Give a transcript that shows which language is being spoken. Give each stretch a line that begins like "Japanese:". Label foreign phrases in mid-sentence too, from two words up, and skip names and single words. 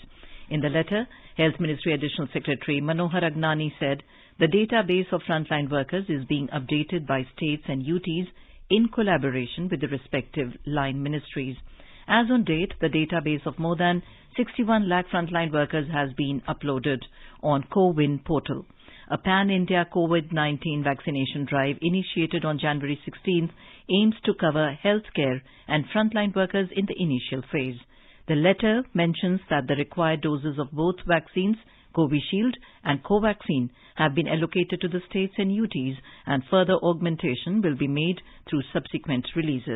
English: In the letter, Health Ministry Additional Secretary Manohar Agnani said the database of frontline workers is being updated by states and UTs in collaboration with the respective line ministries. As on date, the database of more than 61 lakh frontline workers has been uploaded on CoWIN portal. A pan-India COVID-19 vaccination drive initiated on January 16th aims to cover healthcare and frontline workers in the initial phase. The letter mentions that the required doses of both vaccines, Covishield and Covaxin, have been allocated to the states and UTs, and further augmentation will be made through subsequent releases.